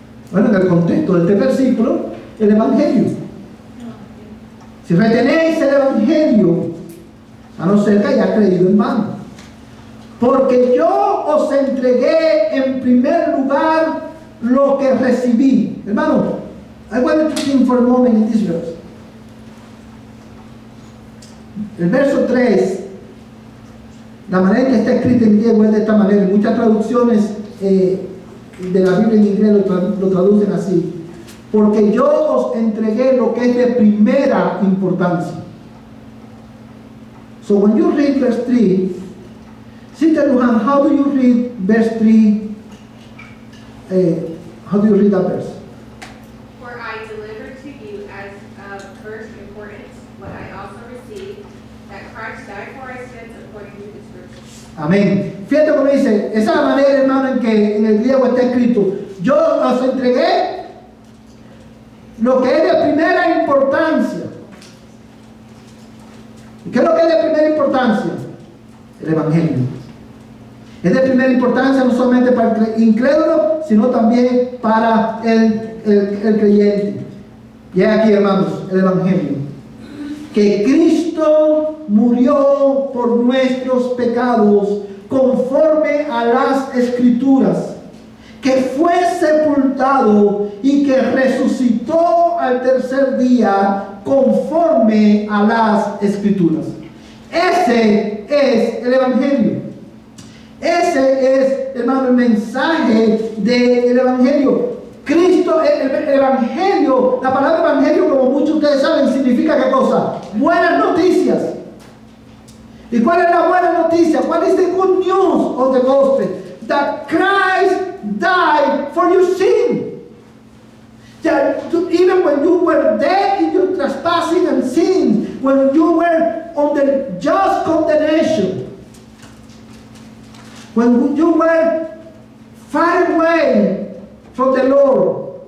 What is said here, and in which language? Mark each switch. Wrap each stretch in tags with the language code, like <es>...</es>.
<es>Bueno, en el contexto de este versículo, el Evangelio. Si retenéis el Evangelio, a no ser que haya creído en vano. Porque yo os entregué en primer lugar lo que recibí.</es> <en>Hermano, I want to think for a moment in this verse.</en> <es>El verso 3, la manera en que está escrita en griego es de esta manera. Muchas traducciones de la Biblia en inglés lo traducen así. Porque yo os entregué lo que es de primera importancia.</es> <en>So when you read verse 3, Sister Lujan, how do you read verse 3? How do you read that verse? For I delivered to you as of first importance what I also received, that Christ died for our sins according to the Scriptures.</en> <es>Amén. Fíjate cómo dice, esa es la manera, hermano, en que en el griego está escrito. Yo os entregué lo que es de primera importancia. ¿Y qué es lo que es de primera importancia? El Evangelio. Es de primera importancia no solamente para el incrédulo, sino también para el creyente. Y aquí, hermanos, el Evangelio. Que Cristo murió por nuestros pecados conforme a las Escrituras, que fue sepultado y que resucitó al tercer día conforme a las Escrituras. Ese es el Evangelio. Ese es, hermano, el mensaje del Evangelio. Cristo, el Evangelio, la palabra Evangelio, como muchos de ustedes saben, significa ¿qué cosa? Buenas noticias. ¿Y cuál es la buena noticia?</es> <en>What is the good news of the gospel? That Christ died for your sin. That even when you were dead in your trespassing and sins, when you were under just condemnation, when you were far away from the Lord,</en>